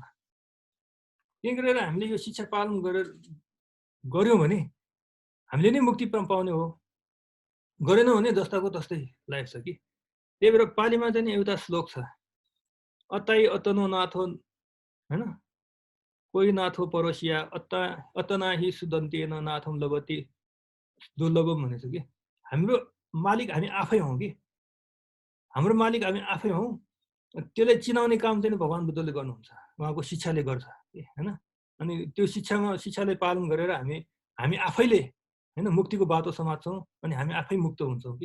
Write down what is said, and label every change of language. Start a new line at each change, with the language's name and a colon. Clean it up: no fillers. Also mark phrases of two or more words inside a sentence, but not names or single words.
Nepali: त्यही गरेर हामीले यो शिक्षा पालन गऱ्यौँ भने हामीले नै मुक्ति पाउने हो, गरेनौँ भने जस्ताको तस्तै लागेको छ कि। त्यही भएर पालीमा चाहिँ एउटा श्लोक छ,
Pali: अताई अतनो नाथो होइन, कोही नाथो परोसिया अतना हि सुदन्तेन नाथम लभति दुर्लभम
Nepali: भनेको छ कि। हाम्रो मालिक हामी आफै हौँ कि, हाम्रो मालिक हामी आफै हौँ। त्यसलाई चिनाउने काम चाहिँ भगवान् बुद्धले गर्नुहुन्छ, उहाँको शिक्षाले गर्छ होइन। अनि त्यो शिक्षालाई पालन गरेर हामी आफैले होइन मुक्तिको बाटो समात्छौँ अनि हामी आफै मुक्त हुन्छौँ कि।